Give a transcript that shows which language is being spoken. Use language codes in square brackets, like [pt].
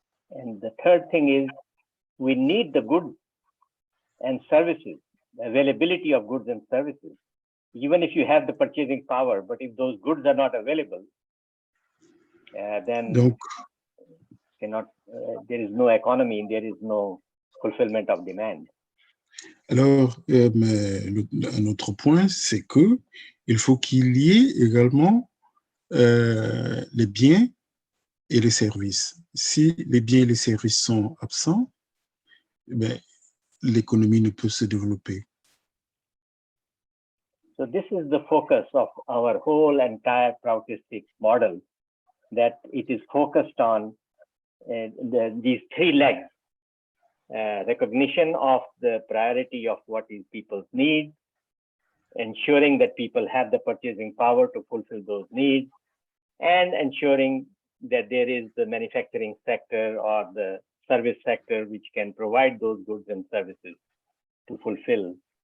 [en] And the third thing is we need the goods and services, the availability of goods and services. Even if you have the purchasing power, but if those goods are not available, then there is no economy, there is no fulfillment of demand. [fr] Alors, un autre point, c'est que il faut qu'il y ait également les biens et les services. Si les biens et les services sont absents, l'économie ne peut se développer. [en] So this is the focus of our whole entire Prautistic model, that it is focused on these three legs. Recognition of the priority of what is people's needs, ensuring that people have the purchasing power to fulfill those needs, and ensuring that there is the manufacturing sector or the service sector which can provide those goods and services to fulfill.